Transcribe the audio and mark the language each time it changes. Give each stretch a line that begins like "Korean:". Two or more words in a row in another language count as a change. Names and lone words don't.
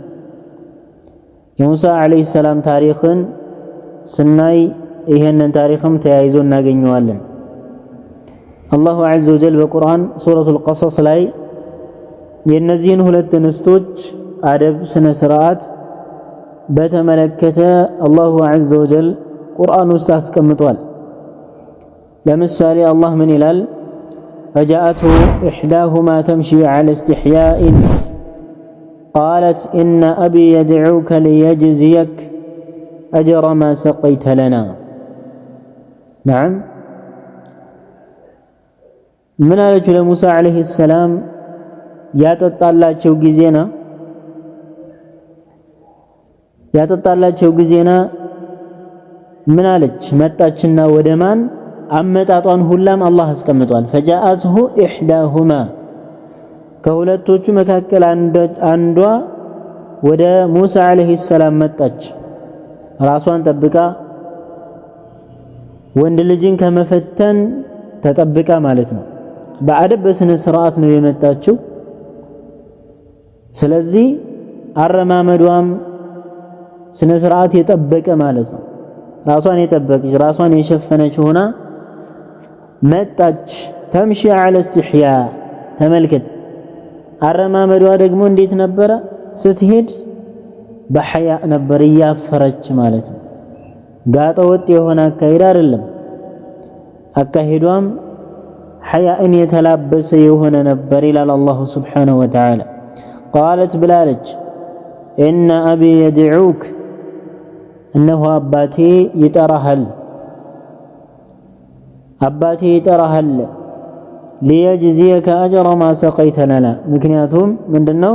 Amharic: የሙሳ
Arabic: عليه سلام
Amharic: ታሪክን ስናይ ይሄንን ታሪክም ተያይዞ እናገኘዋለን
Arabic: الله عز وجل
Amharic: በቁርአን
Arabic: سورة القصص
Amharic: ላይ የነዚህን ሁለት እንስቶች አደብ ስነ ስርዓት በተመለከተ
Arabic: الله عز وجل
Amharic: ቁርአን ውስጥ አስቀምጧል። ለምሳሌ አላህ ምን ይላል?
Arabic: فجاءته إحداهما تمشي على استحياء قالت إن أبي يدعوك ليجزيك أجر ما سقيت لنا. نعم، من
Amharic: አለች ለሙሳ
Arabic: عليه سلام
Amharic: ያጠጣላቸው ጊዜና ምን አለች? መጣችና ወደ ማን አመጣጧን ሁላም አላህ አስቀምጧል።
Arabic: فجاءته إحداهما
Amharic: ከሁለቶቹ መካከል አንዷ ወደ ሙሳ
Arabic: عليه سلام
Amharic: መጣች። ራሷን ጠብቃ ወንድ ልጅን ከመፈተን ተጠብቃ ማለት ነው። በአደብ በስነ ስርዓት ነው የመጣችው። ስለዚህ አረማመዷም ስነ ስርዓት የጠበቀ ማለት ነው። ራሷን የጠበቀች ራሷን የሸፈነች ሆና መጣች።
Arabic: تمشي على استحياء
Amharic: ተመልከት። አረማመዷ ደግሞ እንዴት ነበረ? ስትሄድ በሐያ ነበር እያፈረች ማለት ነው። ጋጠ ወጥ የሆነ አካሄድ አይደለም። አካሄዷም ሐያእን የተላበሰ የሆነ ነበር ይላል
Arabic: الله سبحانه وتعالى።
Amharic: ቃለት ብላለች
Arabic: إن أبي يدعوك
Amharic: እነሆ አባቴ ይጠራሃል
Arabic: ليجزيك أجر ما سقيت لنا።
Amharic: ምክንያቱም ምንድነው?